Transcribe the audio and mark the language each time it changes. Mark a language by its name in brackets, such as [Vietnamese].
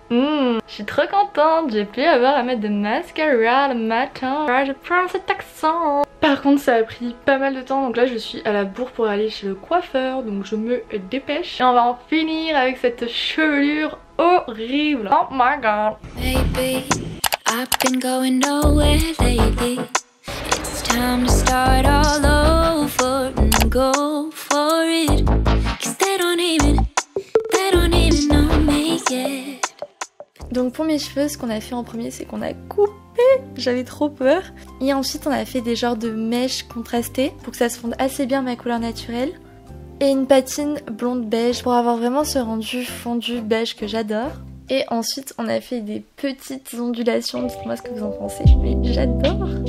[French] Je suis trop contente, j'ai pu avoir à mettre de mascara le matin. Je prends cet accent. Par contre ça a pris pas mal de temps, donc là je suis à la bourre pour aller chez le coiffeur, donc je me dépêche. Et on va en finir avec cette chevelure horrible. [English] Oh my god. Baby, I've been going nowhere lately. It's time to start all over and go for it. 'Cause they don't even know me yet. [French] Donc pour mes cheveux, ce qu'on a fait en premier, c'est qu'on a coupé. J'avais trop peur. Et ensuite, on a fait des genres de mèches contrastées pour que ça se fonde assez bien ma couleur naturelle. Et une patine blonde beige pour avoir vraiment ce rendu fondu beige que j'adore. Et ensuite, on a fait des petites ondulations. Dites-moi ce que vous en pensez. Mais j'adore.